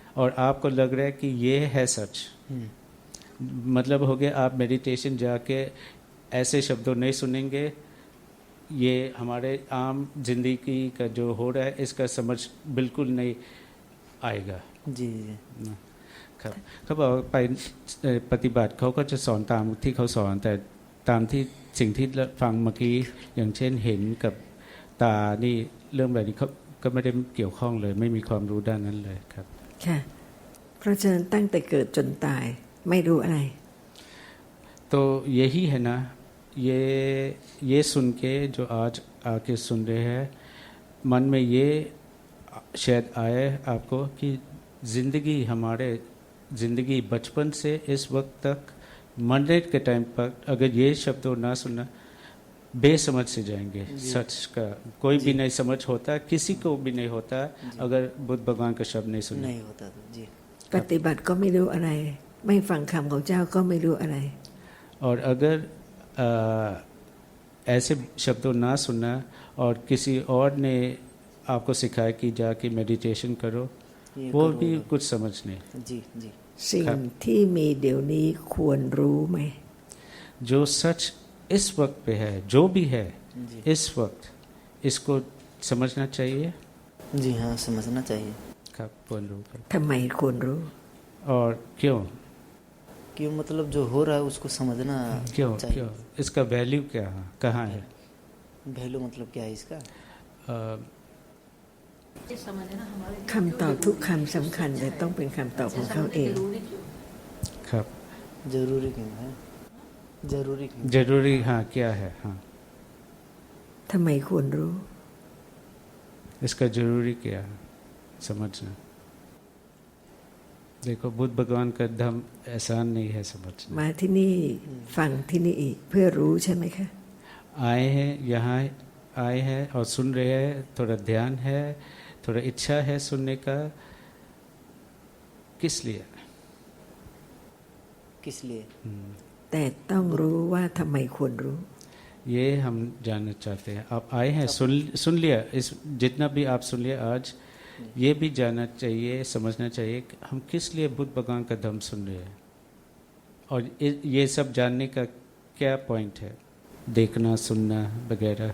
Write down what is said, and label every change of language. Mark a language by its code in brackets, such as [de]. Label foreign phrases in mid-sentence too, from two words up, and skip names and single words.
[hi] और आपको लग रहा है कि ये है सच। मतलब हो गया आप मेडिटेशन जाके ऐसे शब्दों नहीं सुनेंगे, ये हमारे आम जिंदगी का जो हो रहा है इसका समझ बिल्कुल नहीं आएगा जी जी [th] ครับเขาบอกไปปฏิบัติเขาก็จะสอนตามที่เขาสอนแต่ตามที่สิ่งที่ฟังเมื่อกี้อย่างเช่นเห็นกับตานี่เรื่องแบบนี้เขาก็ไม่ได้เกี่ยวข้องเลยไม่มีความรู้ด้านนั้นเลยครับ ค่ะเพราะฉะนั้นตั้งแต่เกิดจนตายไม่รู้อะไร [hi] तो यही है ना ये सुन के जो आज आके सुन रहे हैं मन में ये शायद आए आपको कि ज़िंदगी बचपन से इस वक्त तक मरने के टाइम पर अगर ये शब्दों ना सुना बेसमझ से जाएंगे सच का कोई भी नहीं समझ होता किसी को भी नहीं होता अगर बुद्ध भगवान का शब्द नहीं सुना नहीं होता तो जी [th] ปฏิบัติก็ไม่รู้อะไร ไม่ฟังคำของเจ้าก็ไม่รู้อะไร [hi] और अगर ऐसे शब्दों ना सुना और किसी और ने आपको सिखाया कि जाके मेडिटेशन करो ये वो करो भी होगा। कुछ समझ नहीं जी जी [th] สิ่งที่มีเดี๋ยวนี้ควรรู้ไหม [hi] जो सच इस वक्त पे है जो भी है जी इस वक्त इसको समझना चाहिए जी हाँ समझना चाहिए का पूर्ण रूप है। [th] ทำไมควรรู้ [hi] और क्यों क्यों मतलब जो हो रहा है उसको समझना क्यों चाहिए क्यों इसका वैल्यू क्या है कहाँ है वैल्यू मतलब क्या है इसका अ, [th] คำตอบทุกคำสำคัญแต่ต้องเป็นคำตอบของเขาเอง ครับ [hi] जरूरी क्यों है जरूरी क्यों जरूरी हाँ क्या है हाँ [th] ทำไมควรรู้ [hi] इसका जरूरी क्या है समझना देखो बुद्ध भगवान का धर्म एहसान नहीं है समझना [th] มาที่นี่ฟังที่นี่อีกเพื่อรู้ใช่ไหมคะ [hi] आए हैं यहाँ आए हैं और सुन रहे हैं थोड़ा ध्यान है थोड़ा इच्छा है सुनने का किस लिए किस लिए [th] แต่ต้องรู้ว่าทำไมควรรู้ [hi] ये हम जानना चाहते हैं आप आए हैं सुन लिया इस जितना भी आप सुन लिया आज ये भी जानना चाहिए समझना चाहिए कि हम किस लिए बुद्ध भगवान का धर्म सुन रहे हैं और ये सब जानने का क्या पॉइंट है देखना सुनना वगैरह